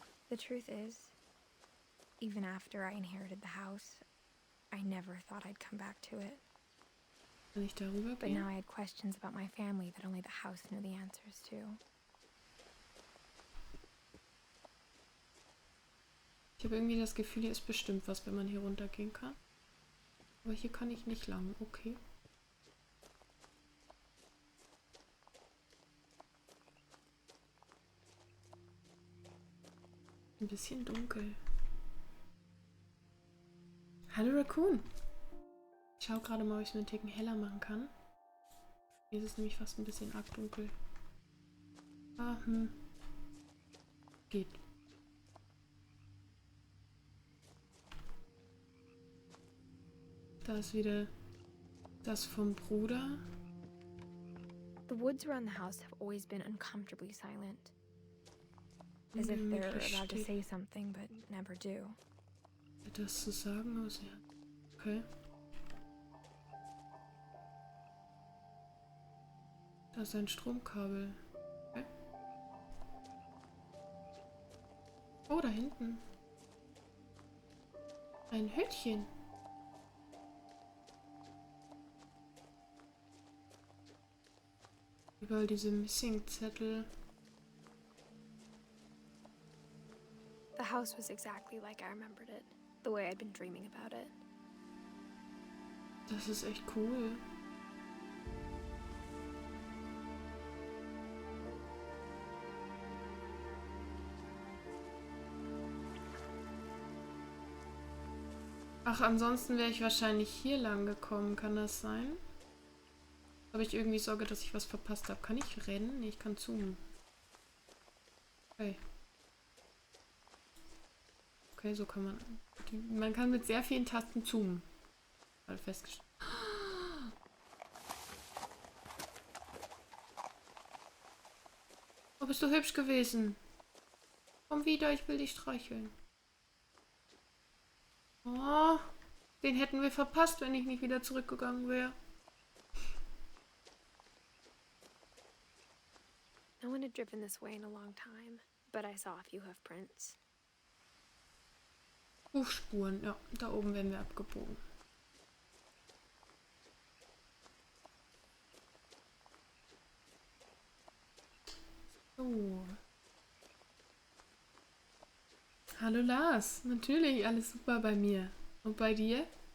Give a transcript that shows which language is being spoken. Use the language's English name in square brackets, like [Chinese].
[English] The truth is, even after I inherited the house, I never thought I'd come back to it. [German] Kann ich darüber [English] But now [German] gehen? [English] I had questions about my family that only the house knew the answers to. [German] Ich habe irgendwie das Gefühl, hier ist bestimmt was, wenn man hier runtergehen kann. Aber hier kann ich nicht lang. Okay. Ein bisschen dunkel. Hallo Raccoon. Ich schaue gerade mal, ob ich es mir einen Ticken heller machen kann. Hier ist es nämlich fast ein bisschen arg dunkel. Geht. Da ist wieder das vom Bruder. [English] The woods around the house have always been uncomfortably silent. As if they're about to say something but never do. [German] Etwas zu sagen, aber ja. Okay. Da ist ein Stromkabel. Okay. Oh, da hinten. Ein Hütchen. Überall diese Missing-Zettel. [English] The house was exactly like I remembered it, the way I'd been dreaming about it. [German] Das ist echt cool. Ach, ansonsten wäre ich wahrscheinlich hier lang gekommen. Kann das sein? Habe ich irgendwie Sorge, dass ich was verpasst habe. Kann ich rennen? Nee, ich kann zoomen. Okay. Okay, so kann man... Man kann mit sehr vielen Tasten zoomen. Mal festgestellt. Oh, bist du hübsch gewesen. Komm wieder, ich will dich streicheln. Oh, den hätten wir verpasst, wenn ich nicht wieder zurückgegangen wäre. [English] No one had driven this way in a long time, but I saw a few hoof prints. [German] Hufspuren, ja, da oben werden wir abgebogen. So. Hallo Lars, natürlich, alles super bei mir. Und bei dir?